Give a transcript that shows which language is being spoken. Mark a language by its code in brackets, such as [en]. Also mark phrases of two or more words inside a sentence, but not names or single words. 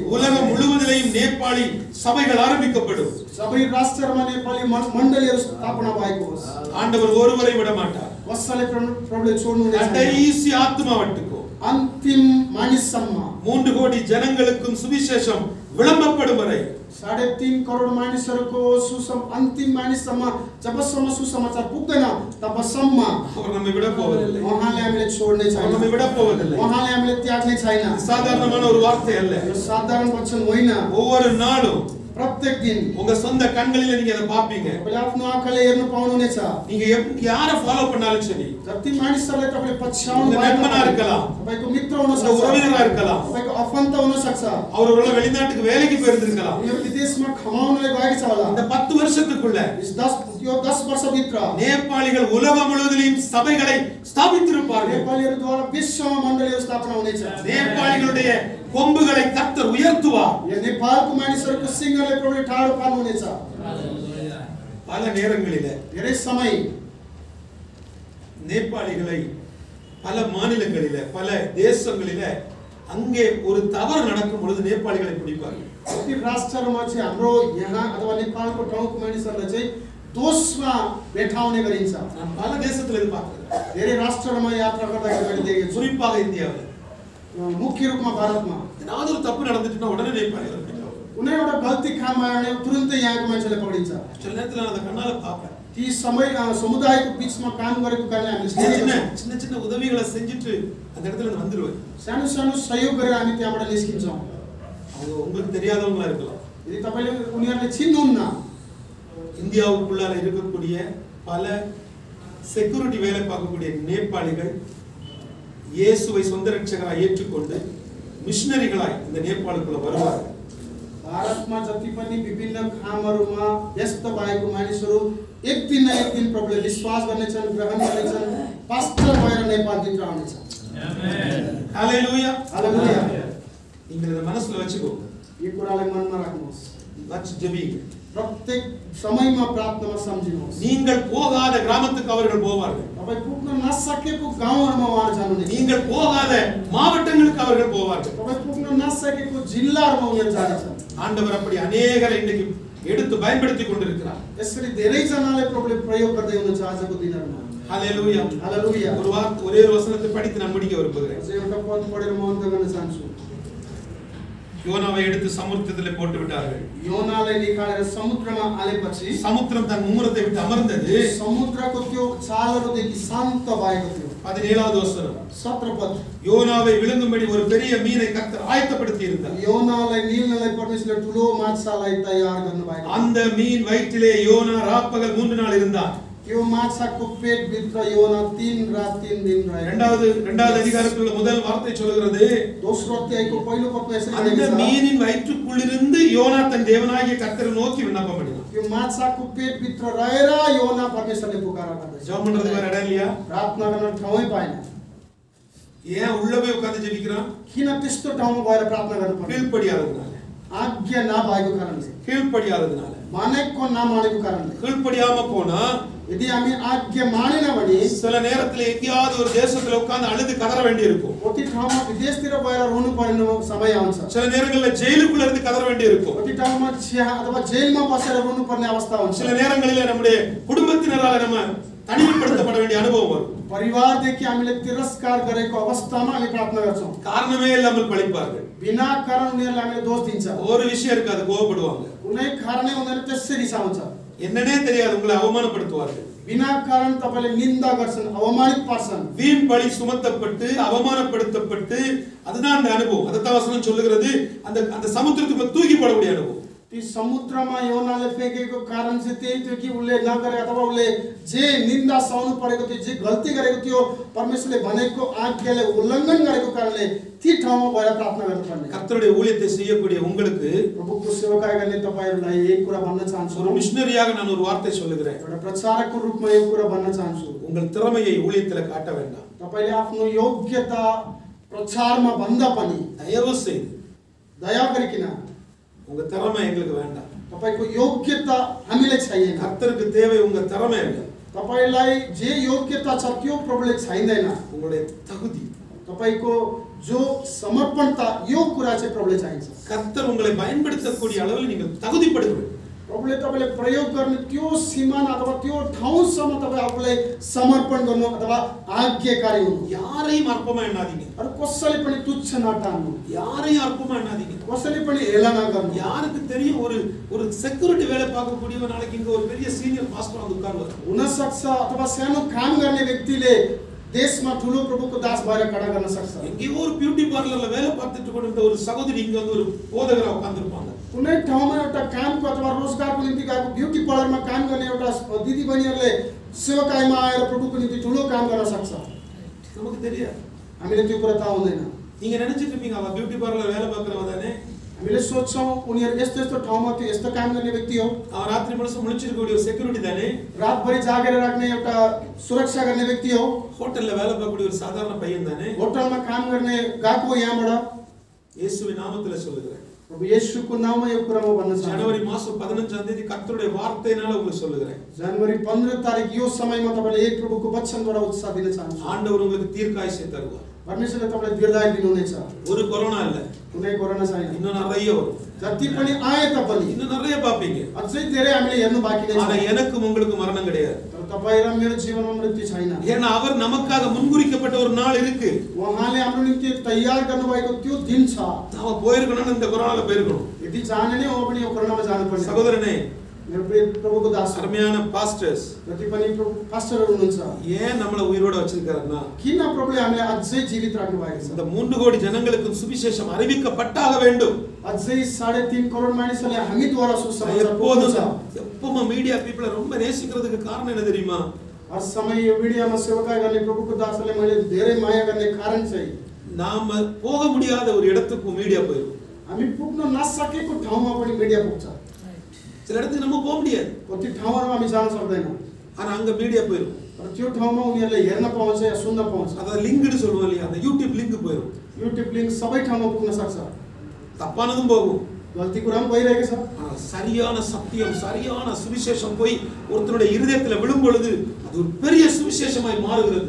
[ta] உலகம் முழுவதிலும் நேபாளி சபைகள் ஆரம்பிக்கப்படும் [ne] सबै राष्ट्रमा नेपाली मण्डलीहरु स्थापना भएको होस् [ta] ஆண்டவர் ஒருவரை விட மாட்டார் [ne] कसैले प्रभुले छोड्नु हुँदैन [ta] கடைசி ஆத்மாவட்டுக்கு [ne] अन्तिम मानिससम्म [ta] 3 கோடி ஜனங்களுக்கும் சுவிசேஷம் விளம்பப்படும் வரை [ne] 3.5 करोड मानिसहरुको अन्तिम मानिससम्म जबसम्म सुसमाचार पुग्दैन तबसम्म [ta] அவர் நம்மை விட போவதில்லை [ne] उहाँले हामीले छोड्ने [ta] அவர் [ne] छैन [ta] நம்மை விட போவதில்லை [ne] उहाँले हामीले त्याग्ने छैन [ta] சாதாரணமான ஒரு வார்த்தை அல்ல [ne] यो साधारण वचन होइन [ta] ஒவ்வொரு நாளும் [ne] प्रत्येक दिन [ta] உங்க சொந்த கண்களில நீங்க அதை பாப்பீங்க [ne] तपाईले आफ्नो आँखाले हेर्न पाउनुहुनेछ [ta] நீங்க யாரை ஃபாலோ பண்ணாலும் சரி [ne] जति मानिसहरुले तपाईले पछ्याउनु [ta] உங்க நண்பனா இருக்கலாம் [ne] तपाईको मित्र हुन [ta] உங்க [ne] सक्छ [ta] உறவினரா இருக்கலாம் [ne] तपाईको आफन्त हुन सक्छ [ta] அவர் ஒருவேளை வெளிநாட்டுக்கு வேலைக்கு போயிருந்திருக்கலாம் [ne] उनीहरु विदेशमा कमाउनले गएको छ होला [ta] இந்த 10 வருஷத்துக்குள்ள [ne] यो 10 वर्ष भित्र [ta] நேபாளிகள் உலகம் முழுவதிலும் சபைகளை ஸ்தாபித்திருப்பார்கள் [ne] नेपालीहरुद्वारा विश्वमा मण्डलीहरु स्थापना हुनेछ [ta] நேபாளிகளுடைய கொம்புகளை கர்த்தர் உயர்த்துவார் [ne] यो नेपालको मानिसहरुको सिंहले प्रभुले ठाडो पार्नुहुनेछ [ta] பல நேரங்களிலே [ne] धेरै समय [ta] நேபாளிகளை பல மாநிலங்களிலே பல தேசங்களிலே அங்கே ஒரு தவறு நடக்கும் பொழுது நேபாளிகளை பிடிப்பார்கள் [ne] कति राष्ट्रमा चाहिँ हाम्रो यहाँ अथवा नेपालको ठाउँको मानिसहरुलाई चाहिँ दोषमा भेटाउने गरिन्छ [ta] நான் பல தேசத்துல இது பார்க்கிறேன் [ne] धेरै राष्ट्रमा यात्रा गर्दाखेरि मैले देखेको छु [ta] குறிப்பாக இந்தியாவில் [ne] मुख्य रूपमा भारतमा [ta] ஏதாவது ஒரு தப்பு நடந்துச்சுன்னா உடனே நேபாளிகளை பிடிப்பாங்க [ne] कुनै एउटा गल्ती काम आयो भने तुरुन्तै यहाँको मान्छेले पक्रिन्छ [ta] சில நேரத்துல நான் அதை கண்ணால பார்ப்பேன் [ne] ती समय समुदायको बीचमा काम गरेको कारणले हामीले [ta] சின்ன [ne] देखेका [ta] சின்ன [ne] छौं। [ta] சின்ன சின்ன உதவிகளை செஞ்சுட்டு அந்த இடத்துல இருந்து வந்துருவேன் [ne] सानो सानो सहयोग गरेर हामी त्यहाँबाट निस्किन्छौँ [ta] அவங்க உங்களுக்கு தெரியாதவங்களா இருக்கலாம் [ne] यदि तपाईले उनीहरुले चिन्नुहुन्न [ta] இந்தியாவுக்குள்ளால இருக்கக்கூடிய பல செக்யூரிட்டி வேலை பார்க்கக்கூடிய நேபாளிகள் இயேசுவை சொந்த ரட்சகராய் ஏற்றுக்கொண்டு மிஷனரிகளாய் இந்த நேபாளுக்குள்ள வருவார்கள் [ne] भारतमा जति पनि विभिन्न कामहरुमा व्यस्त भएको मानिसहरु एक दिन न एक दिन प्रभुले विश्वास गर्नेछन् ग्रहण गर्नेछन् पास्टर भएर नेपाल भित्र आउनेछन् आमेन हालेलुया हालेलुया [ta] நீங்க இத மனசுல வச்சுக்கோ [ne] यो कुरालाई मनमा राख्नुहोस् [ta] வச்சு ஜெபிங்க [ne] प्रत्येक समयमा प्रार्थनामा सम्झिनुहोस् [ta] நீங்கள் போகாத கிராமத்துக்கு அவர்கள் போவார்கள் [ne] तपाई पुग्न नसकेको गाउँहरुमा उहाँहरु जानुहुनेछ [ta] நீங்கள் போகாத மாவட்டங்களுக்கு அவர்கள் போவார்கள் [ne] तपाई पुग्न नसकेको जिल्लाहरुमा उनीहरु जानेछन् [ta] ஆண்டவர் அப்படி अनेகரை இன்னைக்கு எடுத்து பயன்படுத்தி கொண்டிருக்கிறார் [ne] यसरी धेरै जनाले प्रभुले प्रयोग गर्दै हुनुहुन्छ आजको दिनहरुमा हालेलुया हालेलुया [ta] ஒரே ஒரு வசனத்தை படித்து நான் முடிக்க விரும்புகிறேன் [ne] अझै एउटा पद पढेर म अन्त गर्न चाहन्छु [ta] யோனாவை எடுத்து சமுத்திரத்திலே போட்டு விட்டார்கள் [ne] योनालाई निकालेर समुद्रमा हालेपछि [ta] சமுத்திரம் தன் மும்முரத்தை விட்டு அமர்ந்தது [ne] समुद्रको त्यो चालहरुदेखि शान्त भएको थियो [ta] 17வது வசனம் [ne] 17 पद [ta] யோனாவை விழுங்கும்படி ஒரு பெரிய மீனை கர்த்தர் ஆயத்தப்படுத்தி இருந்தார் [ne] योनालाई निल्नलाई परमेश्वरले ठुलो माछालाई तयार गर्नु भएको [ta] அந்த மீன் வயிற்றிலே யோனா ராப்பகல் 3 நாள் இருந்தார் [ne] त्यो माछाको पेट भित्र योना 3 रात 3 दिन रहे [ta] இரண்டாவது அதிகாரத்துல முதல் வார்த்தை சொல்கிறது [ne] दोस्रो अध्यायको पहिलो पदमा यसरी [ta] அந்த [ne] लेखेको छ [ta] மீனின் வயிற்றுக்குள் இருந்து யோனா தன் தேவனாகிய கர்த்தரை நோக்கி விண்ணப்பம் பண்ணினான் [ne] त्यो माछाको पेट भित्र रहेर योना परमेश्वरले पुकारा गर्दै [ta] ஜெபம் பண்றதுக்கு வேற இடம் இல்லையா [ne] प्रार्थना गर्न ठाउँै पाएन [ta] ஏன் உள்ள போய் உட்கார்ந்து ஜெபிக்கிறான் [ne] किन त्यस्तो ठाउँमा गएर प्रार्थना गर्नु पर्यो [ta] கீழ்ப்படியாததுனால [ne] आज्ञा नभएको कारणले [ta] கீழ்ப்படியாததுனால [ne] मानेको नमानेको कारणले [ta] கீழ்ப்படியாம போனா [ne] यदि हामी आज्ञा मानेन भने [ta] சில நேரத்துல எங்கேயாவது ஒரு தேசத்துல உட்கார்ந்து அழுது கதற வேண்டி இருக்கும் [ne] कति ठाउँमा विदेशतिर गएर रुनु पर्ने समय आउँछ [ta] சில நேரங்கள்ல ஜெயிலுக்குள்ள இருந்து கதற வேண்டி இருக்கும் [ne] कति ठाउँमा अथवा जेलमा बसेर रुनु पर्ने अवस्था हुन्छ [ta] சில நேரங்களில நம்முடைய குடும்பத்தினரால நம்ம தனிமைப்படுத்தப்பட வேண்டிய அனுபவம் வரும் [ne] परिवारदेखि हामीले तिरस्कार गरेको अवस्थामा हामी प्रार्थना गर्छौं [ta] காரணமே இல்லாமல் பழிப்பார்கள் [ne] बिना कारण उनीहरुले हामीले दोष दिन्छ [ta] ஒரு விஷயம் இருக்காது கோபப்படுவாங்க [ne] कुनै कारणले उनीहरु त्यसरी रिसाउँछ [ta] என்னன்னே தெரியாது உங்களை அவமானப்படுத்துவார்கள் [ne] बिना कारण तपाईले निन्दा गर्छन् अवमानित पार्छन् [ta] வீண் பழி சுமத்தப்பட்டு அவமானப்படுத்தப்பட்டு அதுதான் அந்த அனுபவம் அதத்தான் வசனம் சொல்லுகிறது அந்த அந்த சமுத்திரத்துக்குள்ள தூக்கி போடக்கூடிய அனுபவம் [ne] ती समुद्रमा योनाले फेकेको कारण चाहिँ त्यही थियो कि उसले नगरे अथवा उसले जे निन्दा सहनु परेको थियो, जे गल्ती गरेको थियो, परमेश्वरले भनेको आज्ञाले उल्लङ्घन गरेको कारणले ती ठाउँमा गएर प्रार्थना गर्नुपर्ने। [ta] கர்த்தருடைய ஊழியத்தை செய்யக்கூடிய உங்களுக்கு [ne] प्रभुको सेवाकार्य गर्ने तपाईहरुलाई एक कुरा भन्न चाहन्छु। [ta] ஒரு மிஷனரியாக நான் ஒரு வார்த்தை சொல்லுகிறேன். [ne] एउटा प्रचारकको रूपमा एक कुरा भन्न चाहन्छु। [ta] உங்கள் திறமையை ஊழியத்துல காட்ட வேண்டாம். [ne] तपाईले आफ्नो योग्यता प्रचारमा भन्दा पनि [ta] தயவு செய்து [ne] दया गरिकिन [ta] உங்க திறமை எங்களுக்கு வேண்டாம். [ne] तपाईको योग्यता हामीलाई चाहिएन। [ta] கர்த்தருக்கு தேவை உங்க திறமை அல்ல. [ne] तपाईलाई जे योग्यता छ त्यो प्रभुले चाहिँदैन। [ta] உங்களுடைய தகுதி, [ne] तपाईको जो समर्पणता यो कुरा चाहिँ प्रभुले चाहिन्छ। [ta] கர்த்தர் உங்களை பயன்படுத்தக்கூடிய அளவில் நீங்கள் தகுதிப்படுகிறீர்கள். [ne] प्रभुले तपाईले प्रयोग गर्ने त्यो सीमाना अथवा त्यो ठाउँसम्म तपाई आफूलाई समर्पण गर्नु अथवा आज्ञाकारी हुनु। [ta] யாரையும் அற்பமா எண்ணாதீங்க. [ne] अरु कसैले पनि तुच्छ नठान्नु। [ta] யாரையும் அற்பமா எண்ணாதீங்க. [ne] कसैले पनि हेला नगर्नु। [ta] யாருக்கு தெரியும் ஒரு செக்யூரிட்டி வேலை பார்க்கக்கூடியவர் நாளைக்கு இங்க ஒரு பெரிய [en] senior pastor [ta] வந்து உட்காருவார். [ne] हुन सक्छ अथवा सानो काम गर्ने व्यक्तिले देशमा ठुलो प्रभुको दास भएर खडा गर्न सक्छ। [ta] எங்கேயோ ஒரு [en] beauty parlour [ta] வேலை பார்த்துட்டு கொண்டிருந்த ஒரு சகோதரி இங்க வந்து ஒரு போதகரா உட்கார்ந்திருப்பாங்க. [ne] कुनै ठाउँमा एउटा कामको अथवा रोजगारको निम्ति गएको [en] beauty parlour [ne] काम गर्ने एउटा दिदी बहिनीहरुले सेवाकाईमा आएर प्रभुको निम्ति ठुलो काम गर्न सक्छ। [ta] நமக்கு தெரியாது. [ne] हामीले त्यो कुरा थाहा हुँदैन। [ta] நீங்க நினைச்சிட்டு இருப்பீங்க அவ [en] beauty parlour [ta] வேலை பார்க்கறவ தானே. [ne] हामीले सोच्छौं उनीहरु यस्तो यस्तो ठाउँमा त्यो यस्तो काम गर्ने व्यक्ति हो। [ta] அவ ராத்திரி முழுசும் முழிச்சிருக்கக்கூடிய ஒரு செக்யூரிட்டி தானே. [ne] रातभरि जागेर राख्ने एउटा सुरक्षा गर्ने व्यक्ति हो। [ta] ஹோட்டல்ல வேலை பார்க்கக்கூடிய ஒரு சாதாரண பையன் தானே. [ne] होटलमा काम गर्ने गएको यहाँबाट। [ta] இயேசுவின் நாமத்திலே சொல்லுகிறேன். [ne] प्रभु येशूको नाममा यो कुरा म भन्न चाहन्छु। [ta] जनवरी மாசம் 15ஆம் தேதி கர்த்தருடைய வார்த்தையினால உங்களுக்கு சொல்லுகிறேன். [ne] जनवरी 15 तारिख यो समयमा तपाईले एक प्रभुको वचनद्वारा उत्साह दिन चाहन्छु। [ta] ஆண்டவர் உங்களுக்கு தீர்க்காயுசை தருவார். [ne] परमेश्वरले तपाईलाई दीर्घायु दिनुहुनेछ। [ta] ஒரு கொரோனா இல்ல. [ne] कुनै कोरोना छैन। [ta] இன்னும் நிறைய வரும். [ne] जति पनि आए तापनि [ta] இன்னும் நிறைய பாப்பீங்க. [ne] अझै धेरै हामीले हेर्नु बाँकी नै छ। [ta] ஆனா எனக்கும் உங்களுக்கு மரணம் கிடையாது. [ne] तर तपाई र मेरो जीवनमा मृत्यु छैन। [ta] ஏன்னா அவர் நமக்காக முன்குறிக்கப்பட்ட ஒரு நாள் இருக்கு. [ne] उहाँले हाम्रो निम्ति तयार गर्नुभएको त्यो दिन छ। [ta] நாம போயிருக்கணும், இந்த கொரோனால போயிருக்கணும். [ne] यदि जाने नै हो भने यो कोरोनामा जानु पर्छ। [ta] சகோதரனே, [ne] मेरो प्रिय प्रभुको दास [ta] அருமையான பாஸ்டர்ஸ், [ne] जति पनि पास्टरहरु हुनुहुन्छ, [ta] ஏன் நம்மள उயிரோட வச்சிருக்காருன்னா [ne] किन प्रभुले हामीलाई अझै जीवित राख्नु भएको छ? [ta] இந்த 3 கோடி ஜனங்களுக்கு சுவிசேஷம் அறிவிக்கப்பட்டாக வேண்டும். [ne] अझै 3.5 करोड मानिसहरूले हामीद्वारा सुसमाचार [ta] எப்போதும் [ne] पुग्छ। [ta] எப்பவுமே [en] media people [ta] ரொம்ப நேசிக்கிறதுக்கு காரணம் என்ன தெரியுமா? [ne] हर समय यो भिडियोमा सेवाकार्य गर्ने प्रभुको दासले मैले धेरै माया गर्ने कारण चाहिँ [ta] நாம போக முடியாத ஒரு இடத்துக்கு மீடியா போயிடும். [ne] हामी पुग्न नसकेको ठाउँमा पनि मिडिया पुग्छ। [ta] சில இடத்துக்கு நம்ம போக முடியாது. [ne] कति ठाउँहरुमा हामी जान सक्दैन। [ta] ஆனா அங்க மீடியா போயிடும். [ne] तर त्यो ठाउँमा उनीहरुले हेर्न पाउँछ या सुन्न पाउँछ। [ta] அத லிங்க்னு சொல்லுவோம் இல்லையா, அந்த யூடியூப் லிங்க் போயிடும். [ne] युट्युब लिंक सबै ठाउँमा पुग्न सक्छ। [ta] தப்பானதும் போகும். [ne] गल्ती कुरा पनि भइरहेको छ। [ta] ஆனா சரியான சத்தியம், சரியான சுவிசேஷம் போய் ஒருத்தருடைய இதயத்துல விழும் பொழுது அது ஒரு பெரிய சுவிசேஷமாய் மாறுகிறது.